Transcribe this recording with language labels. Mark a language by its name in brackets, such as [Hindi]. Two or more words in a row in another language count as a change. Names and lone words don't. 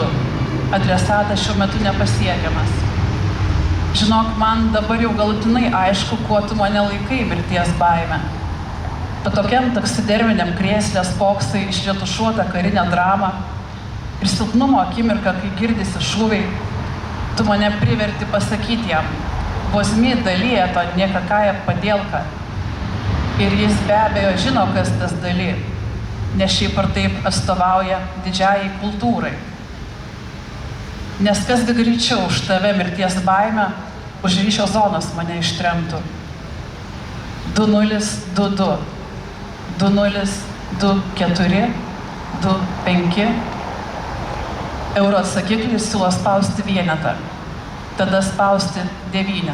[Lithuanian] Adresatas šiuo metu nepasiekiamas. Žinok, man dabar jau galutinai aišku, kuo tu mane laikai mirties baime. Tokiam taksiderminiam krėsle spoksai išretušuotą karinę dramą ir silpnumo akimirką, kai girdisi šūviai, tu mane priverti pasakyti jam, [Russian] возьми Дали это не какая подделка. [Lithuanian] Ir jis be abejo žino, kas tas Dali, nes šiaip ar taip atstovauja didžiajai kultūrai. Nes kasgi greičiau už tave mirties baimę, už ryšio zonos mane ištremtų. 2022 2024 25 euro atsakiklis siūlo spausti vienetą, tada spausti 9.